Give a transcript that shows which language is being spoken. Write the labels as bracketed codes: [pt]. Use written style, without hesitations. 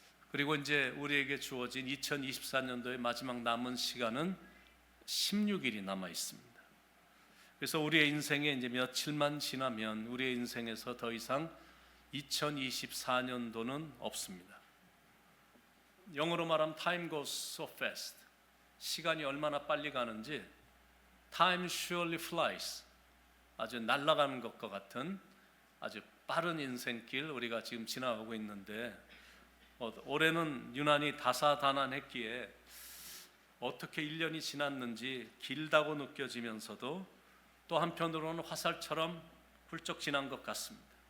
[ko] 그리고 이제 우리에게 주어진 2024년도의 마지막 남은 시간은 16일이 남아 있습니다. 그래서 우리의 인생에 이제 며칠만 지나면 우리의 인생에서 더 이상 2024년도는 없습니다. 영어로 말하면 [en] time goes so fast. [ko] 시간이 얼마나 빨리 가는지 [en] time surely flies. [ko] 아주 날아가는 것과 같은 아주 빠른 인생길 우리가 지금 지나가고 있는데 올해는 유난히 다사다난했기에 어떻게 1년이 지났는지 길다고 느껴지면서도 또 한편으로는 화살처럼 훌쩍 지난 것 같습니다.